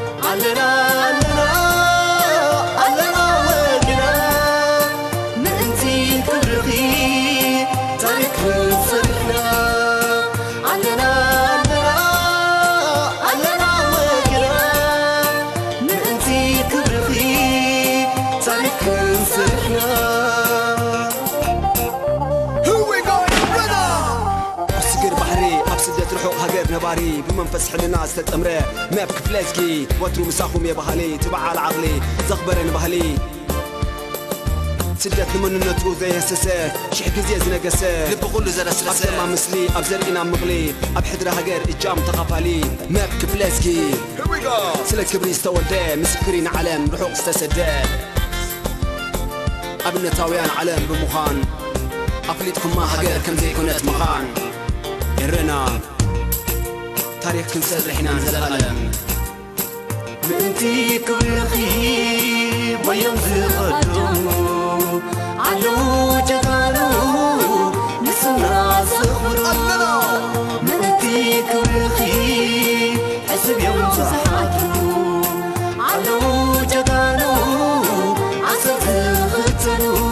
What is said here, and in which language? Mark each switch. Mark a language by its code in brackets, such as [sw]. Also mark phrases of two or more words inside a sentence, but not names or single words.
[ti] ኣለና፣ ኣለና፣ ኣለና ወግና፣ ምእንቲ ክብርኺ ታሪክ ሰሪሕና። ኣለና፣ ኣለና፣ ኣለና ወግና፣ ምእንቲ ክብርኺ ታሪክ ሰሪሕና። [en] Here we go, [ti] ኤረና። ኣብ ስግር ባሕሪ ኣብ ስደት ርሑቕ ሃገር ነባሪ ብመንፈስ ሕልና ዝተጠምረ መብ ክፍለዝጊ ወትሩ ምሳኹም የባህሊ ትበዓል ዓቕሊ ዘኽበረ ንባህሊ ስደት ንመንነቱ ዘየሰሰ ሽሕ ግዜ ዝነገሰ ልቢ ኩሉ ዘረስረሰ ኣብ ዘማ ምስሊ ኣብ ዘርኢና ምቕሊ ኣብ ሕድሪ ሃገር እጃም ተኻፋሊ መብ ክፍለዝጊ [en] Here we go. [ti] ስለ ክብሪ ዝተወልደ ምስክሪ ንዓለም ርሑቕ ዝተሰደ ኣብነታውያን ዓለም ብምዃን ኣፍሊጥኩማ ሃገር ከም ዘይኮነት ምዃን ኤረና ታሪክ ክንሰርሕ ኢና ንዘለኣለም። ምእንቲ ክብርኺ ወዮም ዝቐድሙ ኣለዉ ጀጋኑ ንስና ዘኽብሩ። ኣለና። ምእንቲ ክብርኺ ዕስብ እዮም ዝሓድሩ ኣለዉ ጀጋኑ ዓሰርተ ዝኽተሉ።